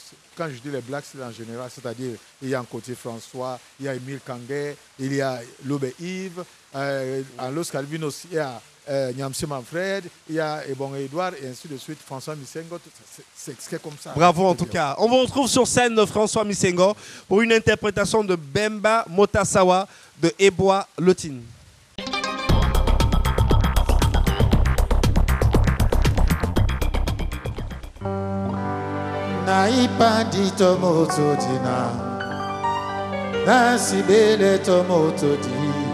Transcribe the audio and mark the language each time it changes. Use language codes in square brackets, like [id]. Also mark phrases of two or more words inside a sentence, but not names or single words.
[fr] Quand je dis les Black Steel en général, c'est-à-dire, il y a un côté François, il y a Émile Kangué, il y a Lobe Yves, en Los Calvinos, il y a Nyamsi Manfred, il y a Ebon Edouard, et ainsi de suite, François Misengo, c'est comme ça. Bravo en tout cas. On vous retrouve sur scène François Misengo pour une interprétation de Bemba Motasawa de Eboa Lotine. [dua] Naipandi tomoto dina, nasibele tomoto dina.